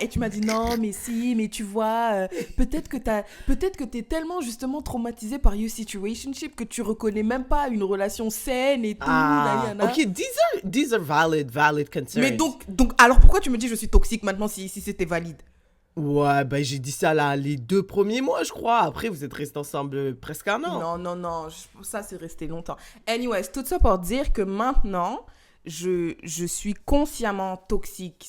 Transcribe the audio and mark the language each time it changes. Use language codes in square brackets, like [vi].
[fr] Et tu m'as dit, non, mais si, mais tu vois, peut-être que t'es tellement, justement, traumatisé par [en] your situationship [fr] que tu reconnais même pas une relation saine et tout. Nayana. [en] Ok, these are valid concerns. [fr] Mais donc, alors pourquoi tu me dis je suis toxique maintenant si c'était valide? Ouais, ben j'ai dit ça là les 2 premiers mois, je crois. Après, vous êtes restés ensemble presque un an. Non, ça c'est resté longtemps. Anyways, tout ça pour dire que maintenant, je suis consciemment toxique.